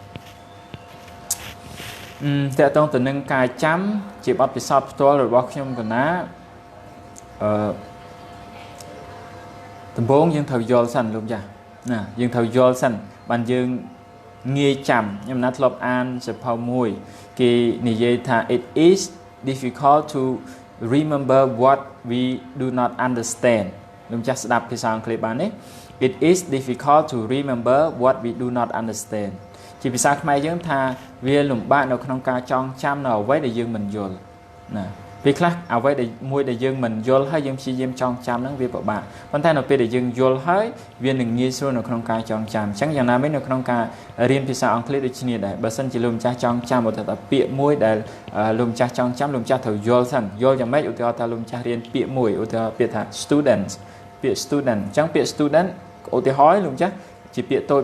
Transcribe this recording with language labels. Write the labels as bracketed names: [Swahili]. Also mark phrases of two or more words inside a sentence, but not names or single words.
[Khmer] តាក់ទងទៅនឹងការចាំជាបទពិសោធន៍ផ្ទាល់របស់ខ្ញុំកណាដំបូងយើងត្រូវយល់សិនលោកចាស់ណា យើងត្រូវយល់សិនបានយើងងាយចាំខ្ញុំណាធ្លាប់អានសៀវភៅមួយគេនិយាយថា [English] it is difficult to remember what we do not understand [Khmer] លោកចាស់ស្ដាប់ភាសាអង់គ្លេសបានទេ [English] it is difficult to remember what we do not understand [Khmer] ជាភាសាខ្មែរយើងថាវាលំបាកនៅក្នុងការចងចាំនៅអ្វីដែលយើងមិនយល់ណាពេល ខ្លះអ្វីដែលមួយដែលយើងមិនយល់ហើយយើងព្យាយាមចងចាំហ្នឹងវាពិបាកប៉ុន្តែនៅពេលដែលយើងយល់ហើយវានឹងងាយស្រួលនៅក្នុងការចងចាំអញ្ចឹងយ៉ាងណាមិញនៅក្នុងការរៀនភាសាអង់គ្លេសដូចគ្នាដែរបើសិនជាលោកម្ចាស់ចងចាំឧទាហរណ៍ពាក្យមួយដែលលោកម្ចាស់ចងចាំលោកម្ចាស់ត្រូវយល់សិនយល់យ៉ាងម៉េចឧទាហរណ៍ថាលោកម្ចាស់រៀនពាក្យមួយឧទាហរណ៍ពាក្យថា student ពាក្យ student អញ្ចឹងពាក្យ student ឧទាហរណ៍លោកម្ចាស់ជាពាក្យតូច